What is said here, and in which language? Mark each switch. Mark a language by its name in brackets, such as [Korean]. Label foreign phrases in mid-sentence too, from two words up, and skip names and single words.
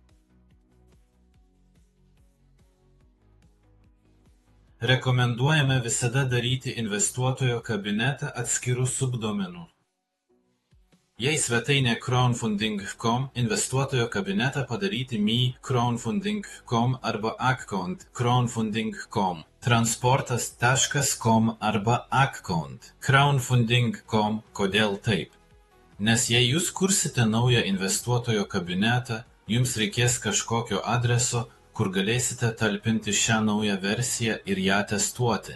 [Lithuanian] Rekomenduojame visada daryti investuotojo kabinetą atskirų subdomenų. Jei svetainė crowdfunding.com, investuotojo kabinetą padaryti me.crowdfunding.com arba account.crowdfunding.com, transportas.com arba account. Crowdfunding.com. Kodėl taip? Nes jei jūs kursite naują investuotojo kabinetą, jums reikės kažkokio adreso, kur galėsite talpinti šią naują versiją ir ją testuoti.